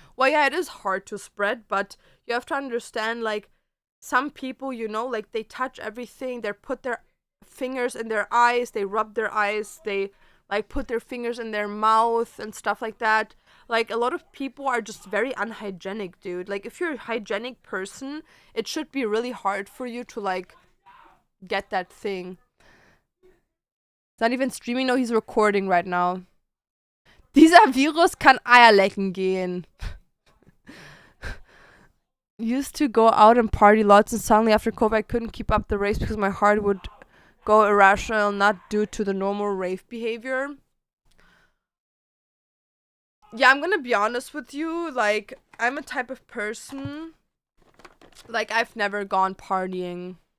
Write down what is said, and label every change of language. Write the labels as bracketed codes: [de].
[en] Well, yeah, it is hard to spread, but you have to understand, like, some people, you know, like, they touch everything, they put their fingers in their eyes, they rub their eyes, they, like, put their fingers in their mouth and stuff like that. Like, a lot of people are just very unhygienic, dude. Like, if you're a hygienic person, it should be really hard for you to, like, get that thing. It's not even streaming, no, he's recording right now. [de] Dieser Virus kann Eier lecken gehen. [en] Used to go out and party lots, and suddenly after COVID I couldn't keep up the race because my heart would go irrational, not due to the normal rave behavior. Yeah, I'm gonna be honest with you, like, I'm a type of person, like, I've never gone partying.